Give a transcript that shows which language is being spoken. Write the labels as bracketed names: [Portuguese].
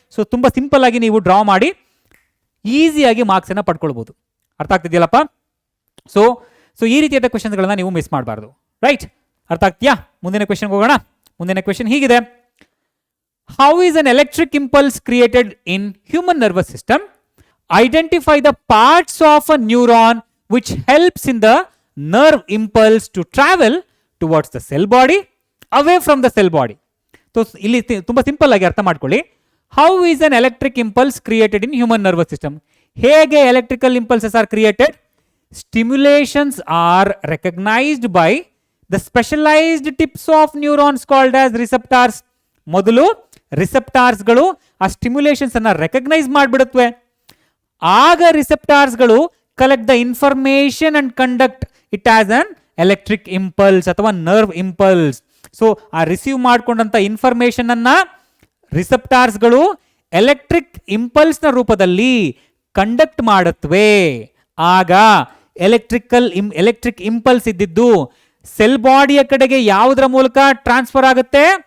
[Kannada] So ತುಂಬ simple ಆಗಿ ನೀವು ಡ್ರಾ ಮಾಡಿ ಈಸಿಯಾಗಿ ಮಾರ್ಕ್ಸನ್ನು ಪಡ್ಕೊಳ್ಬೋದು. ಅರ್ಥ ಆಗ್ತಿದೆಯಲ್ಲಪ್ಪ? ಸೊ ಈ ರೀತಿಯಾದ ಕ್ವೆಶನ್ಸ್ಗಳನ್ನ ನೀವು ಮಿಸ್ ಮಾಡಬಾರ್ದು, ರೈಟ್. ಅರ್ಥ ಆಗ್ತೀಯಾ? ಮುಂದಿನ ಕ್ವೆಶನ್ಗೆ ಹೋಗೋಣ. ಮುಂದಿನ ಕ್ವೆಶನ್ ಹೀಗಿದೆ: [English] How is an electric impulse created in human nervous system? Identify the parts of a neuron which helps in the nerve impulse to travel towards the cell body away from the cell body. [Kannada] So ಇಲ್ಲಿ ತುಂಬಾ simple ಆಗಿ ಅರ್ಥ ಮಾಡ್ಕೊಳ್ಳಿ. [English] How is an electric impulse created in human nervous system? ಹೇಗೆ electrical impulses are created? Stimulations are recognized by the specialized tips of neurons called as receptors. [Kannada] ಮೊದಲು ರಿಸೆಪ್ಟಾರ್ಸ್ಗಳು ಆ stimulations ಅನ್ನ recognise ಮಾಡಿಬಿಡುತ್ತವೆ. ಆಗ ರಿಸೆಪ್ಟಾರ್ಸ್ಗಳು [English] collect the information and conduct it as an electric impulse ಅಥವಾ nerve impulse. [Kannada] So ಆ receive ಮಾಡ್ಕೊಂಡಂತ information ಅನ್ನ ರಿಸೆಪ್ಟಾರ್ಸ್ಗಳು electric impulse ನ ರೂಪದಲ್ಲಿ conduct ಮಾಡುತ್ತವೆ. ಆಗ ಎಲೆಕ್ಟ್ರಿಕ್ ಇಂಪಲ್ಸ್ ಇದ್ದಿದ್ದು ಸೆಲ್ ಬಾಡಿಯ ಕಡೆಗೆ ಯಾವುದರ ಮೂಲಕ ಟ್ರಾನ್ಸ್ಫರ್ ಆಗುತ್ತೆ?